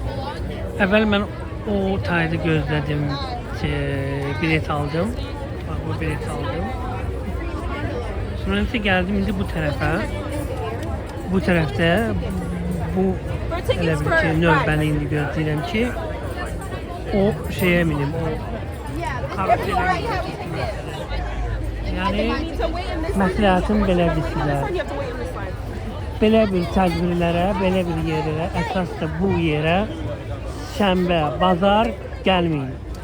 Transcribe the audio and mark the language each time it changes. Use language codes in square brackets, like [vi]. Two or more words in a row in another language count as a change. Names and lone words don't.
[az] Əvvəl mən o tayda gözlədim. Bilet aldım. Bak bu bilet aldım. Sonra ise geldim indi bu tarafa. Bu tarafta bu elə bil ki, növbəni indi gözləyirəm ki, o şeye minim, o karaktere yani məsləhətim belədir sizə. Belə bir tədbirlərə, belə bir yerlərə, əsas da bu yerə şənbə, bazar gəlməyin.